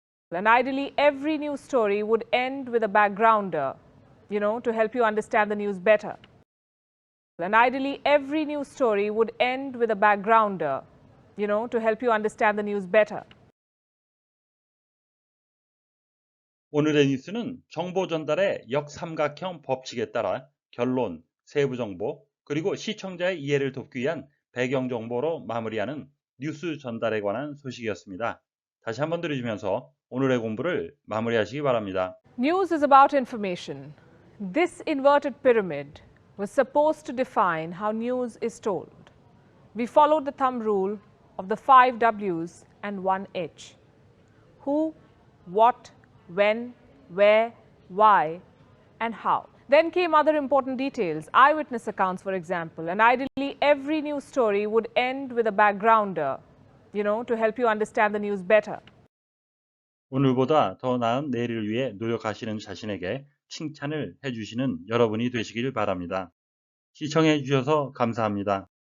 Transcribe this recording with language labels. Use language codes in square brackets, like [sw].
[en] And ideally, every news story would end with a backgrounder, to help you understand the news better. And ideally, every news story would end with a backgrounder, to help you understand the news better. [ko] 오늘의 뉴스는 정보 전달의 역삼각형 법칙에 따라 결론, 세부 정보, 그리고 시청자의 이해를 돕기 위한 배경 정보로 마무리하는 뉴스 전달에 관한 소식이었습니다. 다시 한번 들으시면서 오늘의 공부를 마무리하시기 바랍니다. [en] News is about information. This inverted pyramid was supposed to define how news is told. We followed the thumb rule of the 5 W's and 1 H. Who, what, when, where, why, and how. Then came other important details, eyewitness accounts, for example, and ideally every news story would end with a backgrounder, to help you understand the news better. [ko] 오늘보다 더 나은 내일을 위해 노력하시는 자신에게 칭찬을 해주시는 여러분이 되시길 바랍니다. 시청해 주셔서 감사합니다.